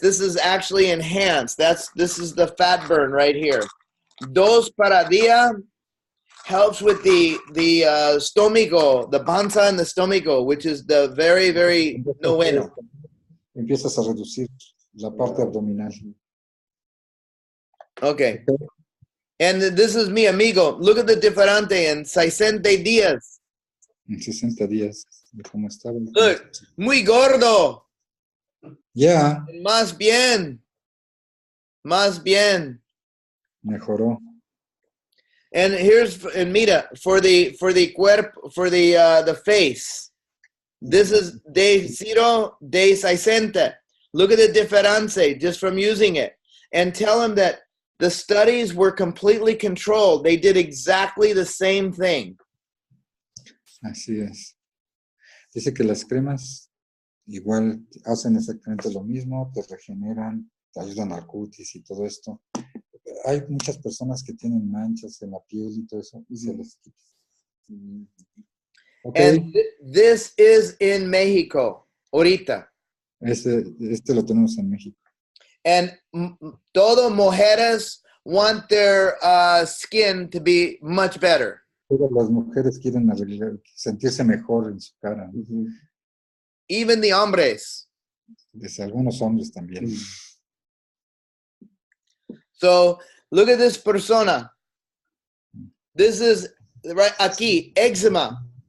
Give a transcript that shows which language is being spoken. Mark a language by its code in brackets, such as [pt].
[en] This is actually enhanced. This is the fat burn right here. [es] Dos para día [en] helps with the stomago, the panza and the stomago, which is the very, very noveno. [es] Empiezas a reducir la parte abdominal. [en] Okay. And this is [es] mi amigo. [en] Look at the diferente in 60 días. [es] En 60 días. ¿Cómo estaba? Look, muy gordo. Ya. Más bien. Más bien. Mejoró. [en] And mira, for the cuerpo, for the face. This is day 0, day 60. Look at the difference just from using it. And tell him that the studies were completely controlled. They did exactly the same thing. [es] Así es. Dice que las cremas igual hacen exactamente lo mismo, te regeneran, te ayudan al cutis y todo esto. Hay muchas personas que tienen manchas en la piel y todo eso y se les quita. [en] Okay. And this is in Mexico, ahorita. [es] Este lo tenemos en México. [en] And [es] todo mujeres [en] want their skin to be much better. [es] Todas las mujeres quieren sentirse mejor en su cara. [en] Even the hombres. [es] Desde algunos hombres también. [en] So look at this persona. This is right aquí, eczema.